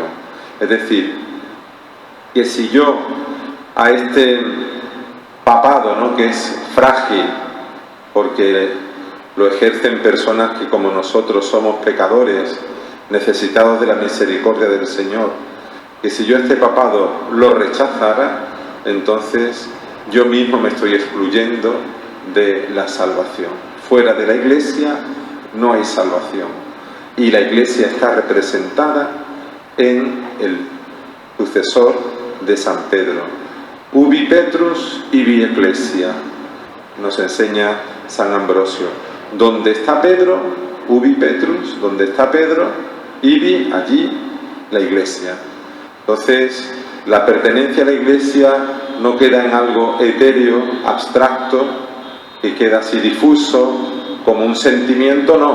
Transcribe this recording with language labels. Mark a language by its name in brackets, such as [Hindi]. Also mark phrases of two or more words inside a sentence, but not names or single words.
[Spanish] Es decir, que si yo a este papado, ¿no?, que es frágil, porque lo ejercen personas que como nosotros somos pecadores, necesitados de la misericordia del Señor, que si yo este papado lo rechazara, entonces yo mismo me estoy excluyendo de la salvación. Fuera de la Iglesia no hay salvación, y la Iglesia está representada en el sucesor de San Pedro. [Latin] Ubi Petrus ibi Ecclesia, [Spanish] nos enseña San Ambrosio. Donde está Pedro, [Latin] ubi Petrus, [Spanish] donde está Pedro, ibi, allí, la Iglesia. Entonces, la pertenencia a la Iglesia no queda en algo etéreo, abstracto, que queda así difuso, como un sentimiento, no.